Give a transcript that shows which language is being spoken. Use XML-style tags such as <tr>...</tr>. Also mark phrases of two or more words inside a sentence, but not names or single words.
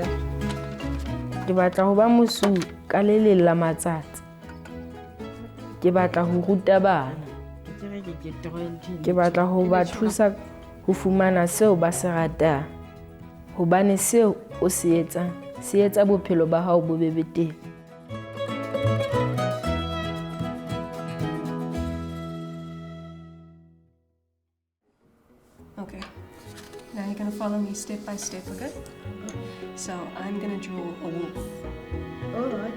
<st>ke batla ho ba mosu ka le leng la matsatsi. Ke batla ho ruta bana. Ke batla ho ba thusa ho fumana seo ba se ratang. Hobane seo o se etsang se etsa bophelo ba hao bo be betere.</st> <en>Okay, now you're going to follow me step by step, okay? So I'm going to draw a wolf. All right.</en>